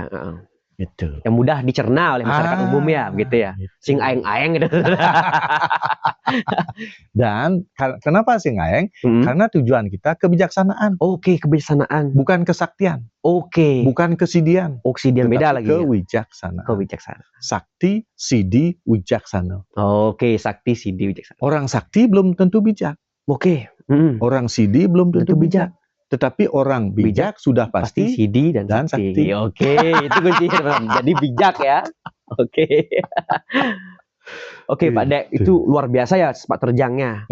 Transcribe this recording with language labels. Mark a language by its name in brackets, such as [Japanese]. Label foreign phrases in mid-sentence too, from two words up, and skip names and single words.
[Indonesian] Gitu. Yang mudah dicerna oleh masyarakat umum ya, begitu ya. Gitu. [Balinese] Sing aeng-aeng [Indonesian] gitu. Dan kenapa [Balinese] sing aeng? [Indonesian] Karena tujuan kita kebijaksanaan. Kebijaksanaan. Bukan kesaktian. Bukan kesidian. Sidian beda lagi. Kewijaksanaan. Sakti, sidi, wijaksana. Sakti, sidi, wijaksana. Orang sakti belum tentu bijak. Orang sidi belum tentu bijak. Tetapi orang bijak sudah pasti sidi dan sakti. Itu kuncinya. Jadi bijak ya. Pak Dek, itu luar biasa ya sepak terjangnya.